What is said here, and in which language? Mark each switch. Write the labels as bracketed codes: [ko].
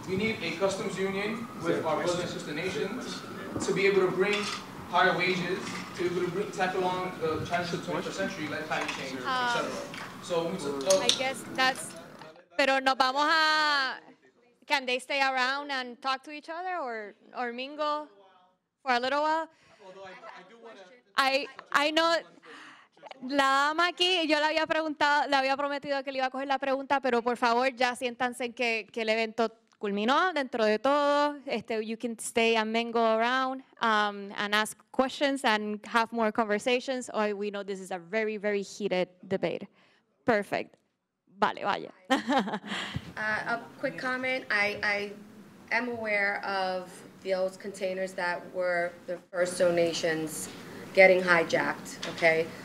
[en] We need a customs union with our brothers and sister nations to be able to bring higher wages, to be able to tackle on the challenges of the 21st century, like climate change, etc. So I guess that's... [es] Pero nos vamos a... [en] can they stay around and talk to each other or mingle for a little while? Although I do want to. I know. [es] La dama aquí, yo le había preguntado, le había prometido que le iba a coger la pregunta, pero por favor ya siéntanse que el evento culminó dentro de todo. [en] You can stay and mingle around and ask questions and have more conversations. Or we know this is a very, very heated debate. Perfect. [es] Vale, vaya. [en] A quick comment. I am aware of those containers that were the first donations getting hijacked, okay?